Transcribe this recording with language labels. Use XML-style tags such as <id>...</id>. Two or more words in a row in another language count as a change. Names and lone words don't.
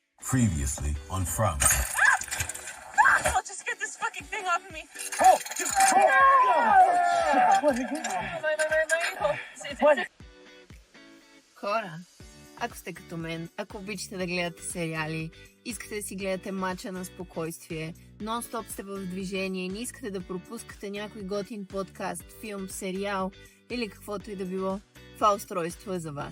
<en>Previously on From. I'll just get this fucking thing off of me.</en> <bg>Хора, ако сте като мен, ако обичате да гледате сериали, искате да си гледате мача на спокойствие, нон-стоп сте в движение, не искате да пропускате някой готин подкаст, филм, сериал или каквото и да било, това устройство е за вас.</bg>